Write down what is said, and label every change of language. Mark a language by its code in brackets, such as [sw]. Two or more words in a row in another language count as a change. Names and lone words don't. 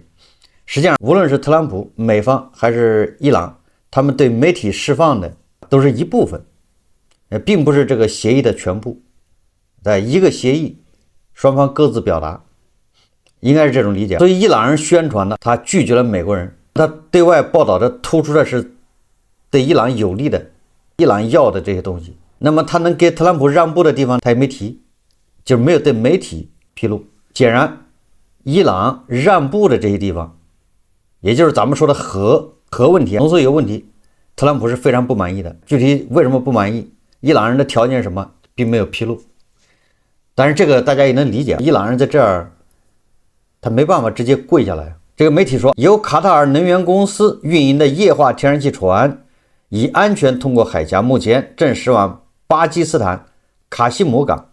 [zh] 實際上，無論是特朗普、美方還是伊朗，他們對媒體釋放的都是一部分，並不是這個協議的全部。在一個協議，雙方各自表達，應該是這種理解。所以伊朗人宣傳呢，他拒絕了美國人。他對外報道的突出的是對伊朗有利的，伊朗要的這些東西。那麼他能給特朗普讓步的地方他也沒提，就是沒有對媒體披露。顯然伊朗讓步的這些地方，也就是咱們說的核問題、濃縮鈾問題，特朗普是非常不滿意的。具體為什麼不滿意，伊朗人的條件是什麼並沒有披露。但是這個大家也能理解，伊朗人在這兒他沒辦法直接跪下來。這個媒體說，由卡塔爾能源公司運營的液化天然氣船已安全通過海峽，目前正駛往巴基斯坦卡西姆港。